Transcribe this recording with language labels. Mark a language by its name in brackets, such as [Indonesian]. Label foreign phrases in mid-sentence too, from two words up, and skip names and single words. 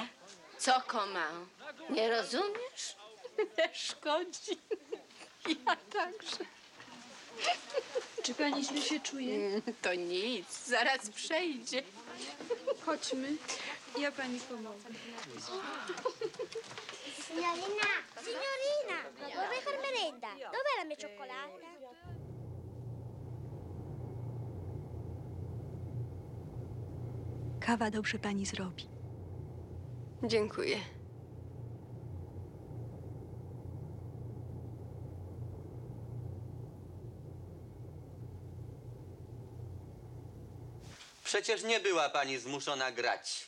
[Polish] Co koma? Nie rozumiesz? Nie szkodzi. Ja także. Czy pani źle się czuje? To nic, zaraz przejdzie. Chodźmy, ja pani pomogę. [Italian] Signorina, signorina, vorrei far merenda. Dov'è la mia cioccolata? [Polish] Kawa dobrze pani zrobi. Dziękuję. Przecież nie była pani zmuszona grać.